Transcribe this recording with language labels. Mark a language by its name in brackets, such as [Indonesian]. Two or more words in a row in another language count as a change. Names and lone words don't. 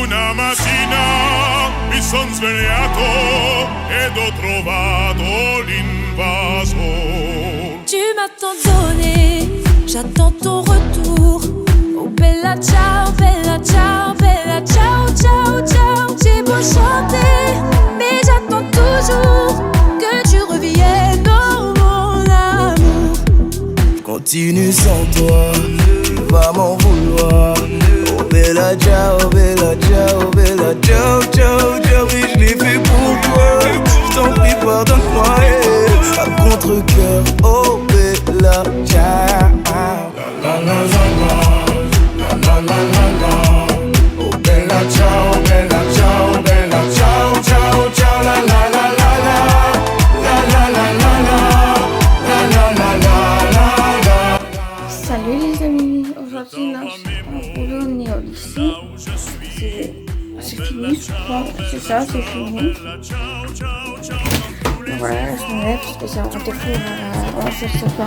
[Italian] Una mattina mi son svegliato ed ho trovato l'invaso. [French] Tu m'as tant donné, j'attends ton retour. [Italian] Oh bella ciao, bella ciao, bella ciao, ciao, ciao. [French] J'ai beau chanter, mais j'attends toujours que tu reviennes, oh mon amour. Continue sans toi, tu vas m'en vouloir. [Italian] Oh bella ciao, bella ciao, bella ciao, ciao, ciao. [French] Oui, je l'ai fait pour toi, je t'en prie pardonne-moi, yeah. À contre-cœur, [Italian] oh bella ciao. La la la la, la la la la. Oh bella ciao, bella ciao, bella ciao, ciao, ciao. La la la la la, la la la la la, la la la la. [French] Salut les amis, aujourd'hui là on est au lycée, c'est fini je crois, c'est ça, c'est fini. Donc voilà, je me lève parce que c'est un rendez-vous à 11h50.